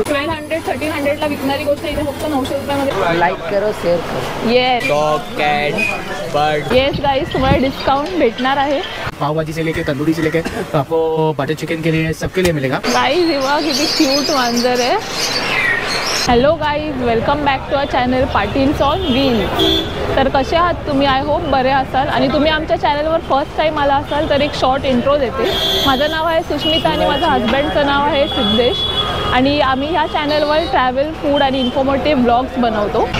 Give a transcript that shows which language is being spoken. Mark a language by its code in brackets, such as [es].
[mr] 1200, 1300 ला विकणारी गोष्ट इथे फक्त 900 रुपयामध्ये। [hi] लाइक करो, शेयर करो। [en] Yes dog, cat, bird. [mr] Yes guys, तुम्हाला डिस्काउंट भेटणार आहे। [hi] पाव भाजी से लेके तंदूरी से लेके आपको बटर चिकन के लिए सबके लिए मिलेगा। [mr] गाइस हे बघा किती क्यूट मांजर आहे। [en] Hello guys, welcome back to our channel Patil's on wheels. [mr] तर कसे आहात तुम्ही? [en] I hope [mr] बरे असाल। आणि तुम्ही आमच्या चॅनलवर फर्स्ट टाईम आला असाल तर एक शॉर्ट इंट्रो देते। माझं नाव आहे सुष्मिता आणि माझं हजबंडचं नाव आहे सिद्धेश। आणि आम्ही ह्या चॅनलवर ट्रॅव्हल, फूड आणि इन्फॉर्मेटिव्ह ब्लॉग्स बनवतो।